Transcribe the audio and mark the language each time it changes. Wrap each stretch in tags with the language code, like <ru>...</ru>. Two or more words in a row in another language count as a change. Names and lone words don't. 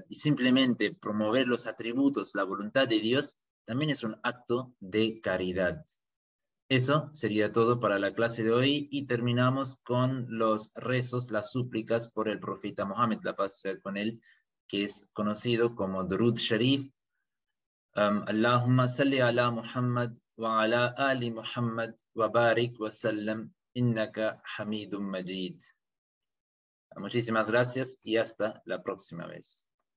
<es>Y simplemente promover los atributos, la voluntad de Dios, también es un acto de caridad. Eso sería todo para la clase de hoy, y terminamos con los rezos, las súplicas por el profeta Mohammed, la paz sea con él, que es conocido como Durud Sharif.</es> <ar>اللهم صل على محمد وعلى آل محمد وبارك وسلم إنك حميد مجيد.</ar> <es>Muchísimas gracias y hasta la próxima vez.</es>